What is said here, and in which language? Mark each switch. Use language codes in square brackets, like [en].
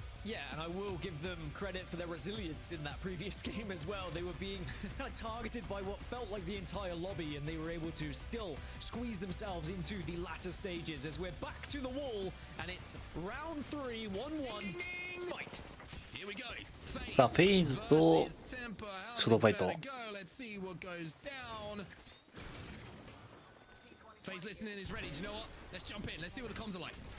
[en] Yeah, and I will give them credit for their resilience in that previous game as well. They were being targeted by what felt like the entire lobby, and they were able to still squeeze themselves into the latter stages as we're back to the wall, and it's round 3, 1-1 fight. Here we go. [ja] さあフェイズとショートファイト [en] Let's see what goes down. FaZe listening is ready. Do you know what? Let's jump in. Let's see what the comms are like.